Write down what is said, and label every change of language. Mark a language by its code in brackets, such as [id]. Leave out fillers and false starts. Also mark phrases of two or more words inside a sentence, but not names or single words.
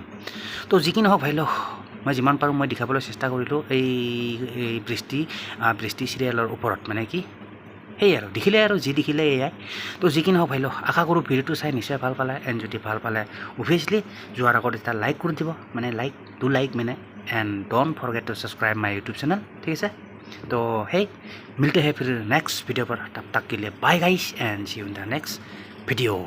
[as] তো যি কি নহওক ভাই লওক মই যিমান পাৰোঁ মই দেখাবলৈ চেষ্টা কৰিলোঁ এই বৃষ্টি চিৰিয়েলৰ ওপৰত মানে কি আৰু যি দেখিলে এয়াই। তো যি কি নহওক ভাই লওক আশা কৰোঁ ভিডিঅ'টো চাই নিশ্চয় ভাল পালে এণ্ড যদি ভাল পালে অভিয়াছলি যোৱাৰ আগত এটা লাইক কৰি দিব মানে [en] like and don't forget to subscribe my YouTube channel, [as] ঠিক আছে। [hi] तो मिलते हैं फिर [en] next video [hi] पर, तब तक के लिए [en] bye guys and see you in the next video.